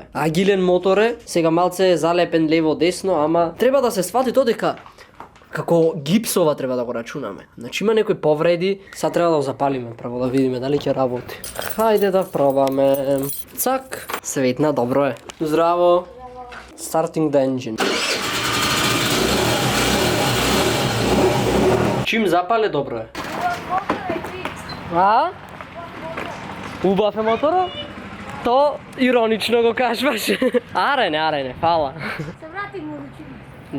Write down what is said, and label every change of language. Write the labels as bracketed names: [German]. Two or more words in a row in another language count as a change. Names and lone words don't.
[Macedonian] Агилен мотор е, сега малце е залепен лево десно, ама треба да се свати тоа дека Како гипсова треба да го рачунаме. Значи има некои повреди, сега треба да го запалиме прво да видиме дали ќе работи. Хајде да пробаме. Цак, светна, добро е. Здраво. [English] Starting the engine. [Macedonian] Чим запале, добро е. А? Убав е мотора? То иронично го кажваш. Арене, фала. Се вратим у училище.